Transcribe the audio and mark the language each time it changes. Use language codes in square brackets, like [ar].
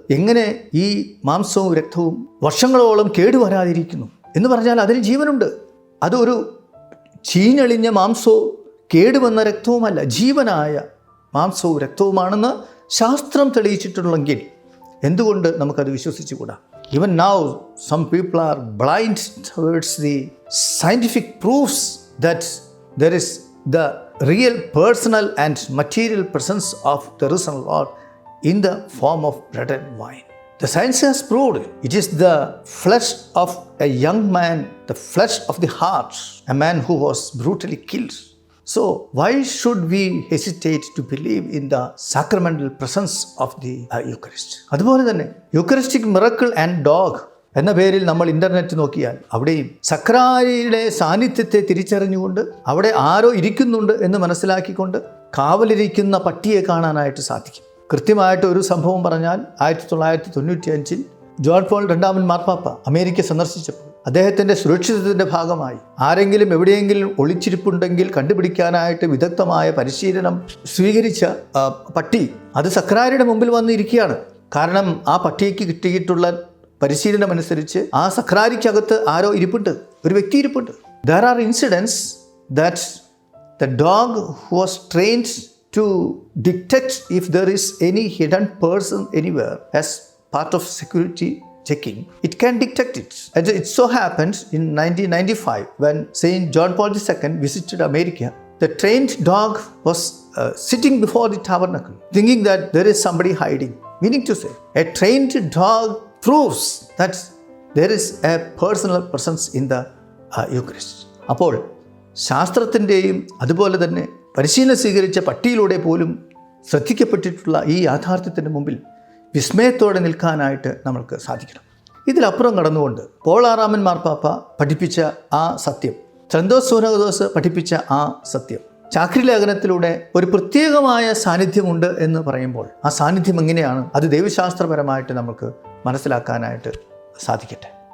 [ml] എങ്ങനെ ഈ മാംസവും രക്തവും വർഷങ്ങളോളം കേടുവരാതിരിക്കുന്നു എന്ന് പറഞ്ഞാൽ അതിന് ജീവനുണ്ട്. അതൊരു ചീഞ്ഞളിഞ്ഞ മാംസവും കേടുവന്ന രക്തവുമല്ല, ജീവനായ മാംസവും രക്തവുമാണെന്ന് ശാസ്ത്രം തെളിയിച്ചിട്ടുള്ളെങ്കിൽ എന്തുകൊണ്ട് നമുക്കത് വിശ്വസിച്ചുകൂടാ? [en] Even now some people are blind towards the scientific proofs that there is the real personal and material presence of the risen Lord in the form of bread and wine. The science has proved it is the flesh of a young man, the flesh of the heart, a man who was brutally killed. So why should we hesitate to believe in the sacramental presence of the Eucharist? [ml] അതുപോലെ തന്നെ [en] Eucharistic miracle and dog [ml] എന്ന പേരിൽ നമ്മൾ internet നോക്കിയാൽ അവിടെയും സക്രാരിയുടെ സാന്നിധ്യത്തെ തിരിച്ചറിഞ്ഞുകൊണ്ട് അവിടെ ആരോ ഇരിക്കുന്നുണ്ട് എന്ന് മനസ്സിലാക്കിക്കൊണ്ട് കാവലിരിക്കുന്ന പട്ടിയെ കാണാനായിട്ട് സാധിക്കും. കൃത്യമായിട്ട് ഒരു സംഭവം പറഞ്ഞാൽ 1995 ജോൺ പോൾ രണ്ടാമൻ മാർപ്പാപ്പ അമേരിക്ക സന്ദർശിച്ചപ്പോൾ അദ്ദേഹത്തിൻ്റെ സുരക്ഷിതത്വത്തിൻ്റെ ഭാഗമായി ആരെങ്കിലും എവിടെയെങ്കിലും ഒളിച്ചിരിപ്പുണ്ടെങ്കിൽ കണ്ടുപിടിക്കാനായിട്ട് വിദഗ്ധമായ പരിശീലനം സ്വീകരിച്ച പട്ടി അത് സക്രാരിയുടെ മുമ്പിൽ വന്നിരിക്കുകയാണ്. കാരണം ആ പട്ടിക്ക് കിട്ടിയിട്ടുള്ള പരിശീലനം അനുസരിച്ച് ആ സക്രാരിക്കകത്ത് ആരോ ഇരിപ്പുണ്ട്, ഒരു വ്യക്തി ഇരിപ്പുണ്ട്. There are incidents that the dog was trained to detect if there is any hidden person anywhere as part of security checking. It can detect it. And it so happened in 1995 when Saint John Paul II visited America. The trained dog was sitting before the tabernacle thinking that there is somebody hiding. Meaning to say, a trained dog proves that there is a personal presence in the Eucharist. അപ്പോൾ ശാസ്ത്രത്തിൻ്റെയും അതുപോലെ തന്നെ പരിശീലനം സ്വീകരിച്ച പട്ടിയിലൂടെ പോലും ശ്രദ്ധിക്കപ്പെട്ടിട്ടുള്ള ഈ യാഥാർത്ഥ്യത്തിൻ്റെ മുമ്പിൽ വിസ്മയത്തോടെ നിൽക്കാനായിട്ട് നമ്മൾക്ക് സാധിക്കണം. ഇതിലപ്പുറം കടന്നുകൊണ്ട് പോൾ ആറാമൻ മാർപ്പാപ്പ പഠിപ്പിച്ച ആ സത്യം, സന്തോസ് സൂനകദോസ് പഠിപ്പിച്ച ആ സത്യം, ചാക്രി ലേഖനത്തിലൂടെ ഒരു പ്രത്യേകമായ സാന്നിധ്യമുണ്ട് എന്ന് പറയുമ്പോൾ ആ സാന്നിധ്യം എങ്ങനെയാണ് അത് ദൈവശാസ്ത്രപരമായിട്ട് നമുക്ക് മനസ്സിലാക്കാനായിട്ട് സാധിക്കട്ടെ.